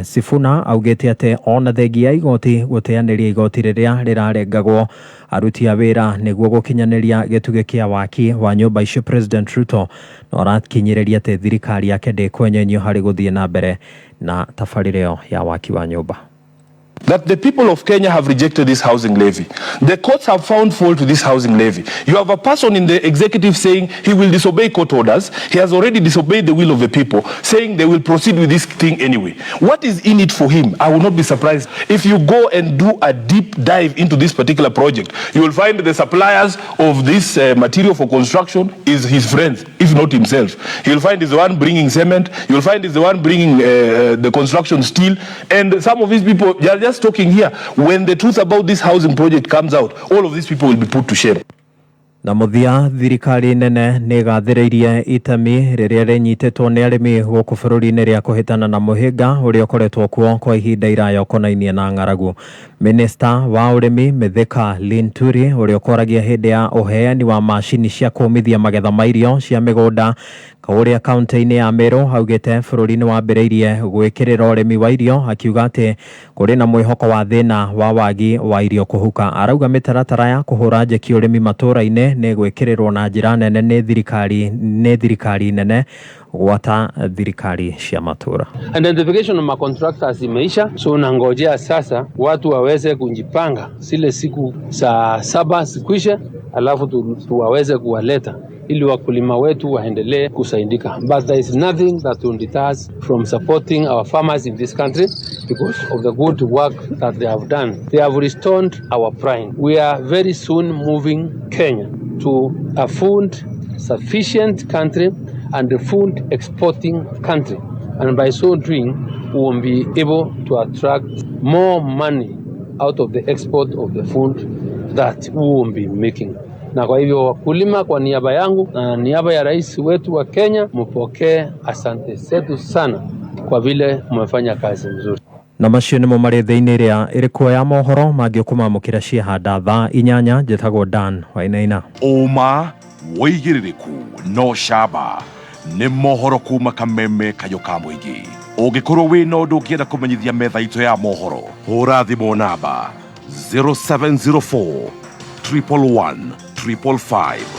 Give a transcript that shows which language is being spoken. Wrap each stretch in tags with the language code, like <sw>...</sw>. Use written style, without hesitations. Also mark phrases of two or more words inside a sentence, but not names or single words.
<ki>Sifuna augĩte atĩ ona thengia igoti gũteanĩria igoti rĩrĩa rĩrarengagwo aruti a wĩra nĩguo gũkinyanĩria gĩtugĩ kĩa waki wa nyũmba icio President Ruto no arakinyĩrĩria atĩ thirikari yake ndĩkwenyenio harĩ gũthiĩ na mbere na tabarĩra ĩyo ya waki wa nyũmba.</ki> <en>That the people of Kenya have rejected this housing levy. The courts have found fault with this housing levy. You have a person in the executive saying he will disobey court orders. He has already disobeyed the will of the people, saying they will proceed with this thing anyway. What is in it for him? I will not be surprised. If you go and do a deep dive into this particular project, you will find the suppliers of this material for construction is his friends, if not himself. You will find he's the one bringing cement. You will find he's the one bringing the construction steel. And some of these people, they are just talking here. When the truth about this housing project comes out, all of these people will be put to shame.</en> <ki>Na muthia thirikari nene nĩ gathĩrĩirie itemi rĩrĩa rĩnyitĩtwo nĩ arĩmi gũkũ bũrũri-inĩ rĩa kũhĩtana na mũhĩnga ũrĩa ũkoretwo kuo kwa ihinda iraya ũkonainie na ng'aragu. Minista wa ũrĩmi Mithika Linturi ũrĩa ũkoragia hĩndĩ ya ũheani wa macini cia kũmithia magetha ma irio cia mĩgũnda ũrĩa kaunti-inĩ ya Meru haugĩte bũrũri nĩ wambĩrĩirie gwĩkĩrĩra ũrĩmi wa irio akiuga atĩ kũrĩ na mwĩhoko wa thĩna wa wagi wa irio kũhuka. Arauga mĩtaratara ya kũhũra njeki ũrĩmi matũũra-inĩ nĩ gwĩkĩrĩrwo na njĩra nene nĩ thirikari nene gwata thirikari cia matũũra.</ki> <en>Identification of contractors</en> <sw>imeisha, so nangojea sasa watu waweze kujipanga zile siku saa 7 zikwishe, alafu tuwaweze kuwaleta ili wakulima wetu waendelee kusaidika.</sw> <en>But there is nothing that will deter us from supporting our farmers in this country because of the good work that they have done. They have restored our pride. We are very soon moving Kenya to a food sufficient country and a food exporting country. And by so doing, we will be able to attract more money out of the export of the food that we will be making.</en> <sw>Na kwa hivyo wakulima, kwa niaba yangu na niaba ya rais wetu wa Kenya, mpokee asante zetu sana kwa vile mmefanya kazi nzuri.</sw> <ki>Na macio nĩmo marĩ thĩinĩ ĩrĩa ĩrĩ ya mohoro mangĩkũmamũkĩra ciahanda thaa 8 njĩtagwo Dan Wainaina. Ũma wĩigĩrĩrĩku no camba nĩ mohoro kuma kameme kayo ka mũingĩ. Ũngĩkorwo wĩ na ũndũ ũngĩenda kũmenyithia metha itũ ya mohoro, hũra thimũ namba 0704 111 555.</ki>